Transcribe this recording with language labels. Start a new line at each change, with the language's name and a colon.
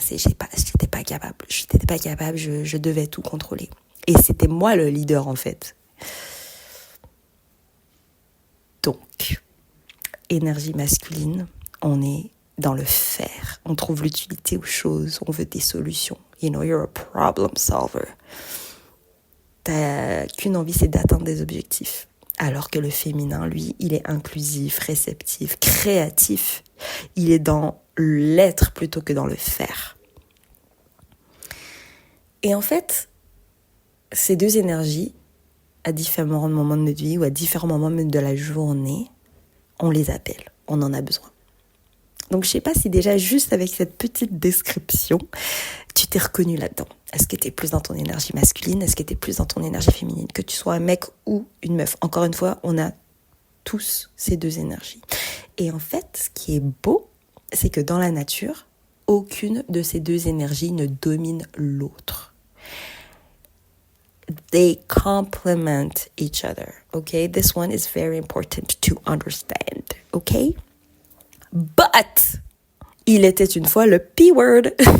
French: J'étais pas capable. Je devais tout contrôler. Et c'était moi le leader, en fait. Donc, énergie masculine, on est dans le faire. On trouve l'utilité aux choses. On veut des solutions.
English: You know, you're a problem solver.
French: T'as qu'une envie, c'est d'atteindre des objectifs. Alors que le féminin, lui, il est inclusif, réceptif, créatif. Il est dans l'être plutôt que dans le faire. Et en fait, ces deux énergies, à différents moments de notre vie ou à différents moments de la journée, on les appelle, on en a besoin. Donc je sais pas si déjà juste avec cette petite description, tu t'es reconnu là-dedans. Est-ce que tu es plus dans ton énergie masculine? Est-ce que tu es plus dans ton énergie féminine? Que tu sois un mec ou une meuf. Encore une fois, on a tous ces deux énergies. Et en fait, ce qui est beau, c'est que dans la nature, aucune de ces deux énergies ne domine l'autre.
English: They complement each other, okay? This one is very important to understand, okay? But,
French: il était une fois le P-word.